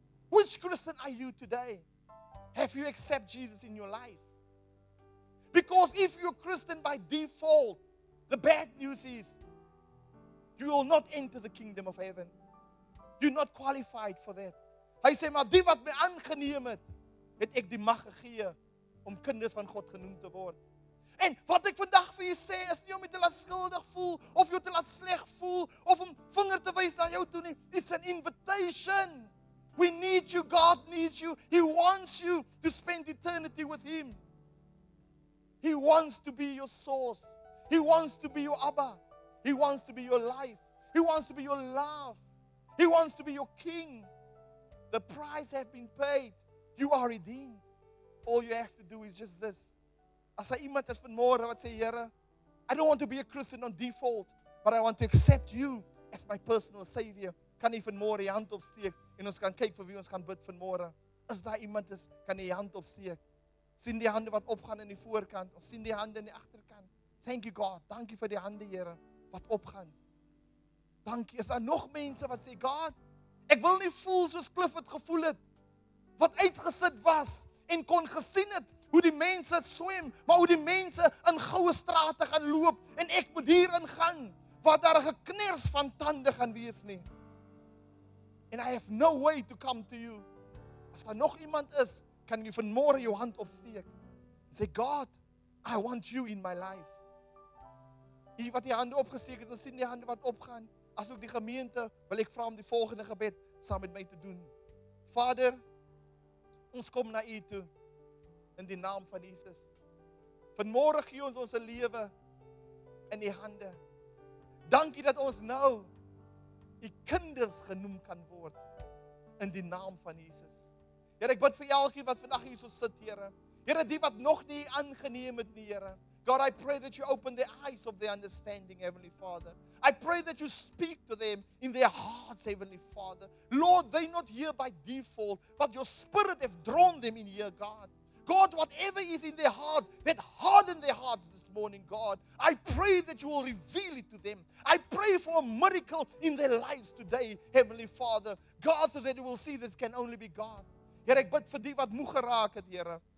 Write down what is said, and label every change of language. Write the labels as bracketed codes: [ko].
[en] Which Christian are you today? Have you accepted Jesus in your life? Because if you're Christian by default, the bad news is you will not enter the kingdom of heaven. You're not qualified for that. [af] Hy sê, maar die wat my aangeneem het, het ek die mag gegee om kinders van God genoem te word. En wat ek vandag vir jou sê, is nie om jou te laat skuldig voel, of jou te laat sleg voel, of om vinger te wys na jou toe nie. [en] It's an invitation. We need you, God needs you. He wants you to spend eternity with Him. He wants to be your source. He wants to be your Abba. He wants to be your life. He wants to be your love. He wants to be your King. The price has been paid. You are redeemed. All you have to do is just this. [af] As hy iemand is vanmôre wat sê, [en] Here, I don't want to be a Christian on default, but I want to accept you as my personal Savior. [af] Kan jy vanmôre die hand opsteek en ons kan kyk vir wie ons gaan bid vanmôre. As daar iemand is, kan jy die hand opsteek. Sien die hande wat opgaan in die voorkant. Ons sien die hande in die agterkant. [en] Thank you God. [af] Dankie vir die hande, Here, wat opgaan. Dankie. Is daar nog mense wat sê, God, ek wil nie voel soos Cliff het gevoel het, wat uitgesit was en kon gesien het hoe die mense swem, maar hoe die mense in goue strate gaan loop en ek moet hierin gaan, waar daar 'n gekners van tande gaan wees nie. [en] And I have no way to come to you. [af] As daar nog iemand is, kan jy vanmôre jou hand opsteek. [en] Say, God, I want you in my life. [af] Jy wat die hande opgesteek het, ons sien die hande wat opgaan. As ook die gemeente, wil ek vra om die volgende gebed saam met my te doen. Vader, ons kom na U toe, in die naam van Jesus. Vanmôre gee ons ons lewe in U hande. Dankie dat ons nou U kinders genoem kan word, in die naam van Jesus. Here, ek bid vir elkeen wat vandag hier so sit, Here. Here, die wat nog nie aangeneem het nie, Here. [en] God, I pray that you open the eyes of their understanding, Heavenly Father. I pray that you speak to them in their hearts, Heavenly Father. Lord, they're not here by default, but your Spirit have drawn them in here, God. God, whatever is in their hearts, that harden their hearts this morning, God. I pray that you will reveal it to them. I pray for a miracle in their lives today, Heavenly Father. God, so that they will see this can only be God. [af] Here, ek bid vir die wat moeg geraak het, Here.